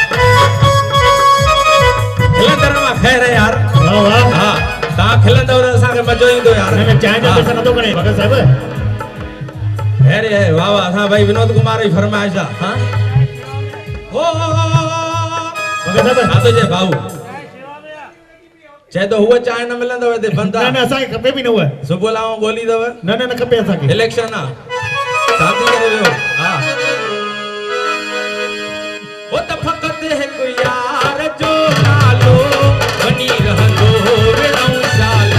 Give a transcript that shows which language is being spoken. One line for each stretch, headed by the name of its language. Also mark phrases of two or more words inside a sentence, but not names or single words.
Sindhi: खिलंदड़ में खैर है यार हां ता खिलंदो तो असा के मजो ईंदो यार चांहि जो पैसा नथो खणे भगत साहिब अरे वाह वाह असां भाई विनोद कुमार जी फरमाइश आहे हां ओ भगत साहब छा थो चए भाऊ चए तो हुआ चांहि न मिलंदव हिते बंदि न न आहे असांखे खपे बि न उहा सुबुह लाऊं ॻोल्ही अथव न न न खपे असांखे इलेक्शन आहे शादी करे वियो हा ओ त फ़क़त हिकु यार जो नालो वञी रहंदो विड़ौशाला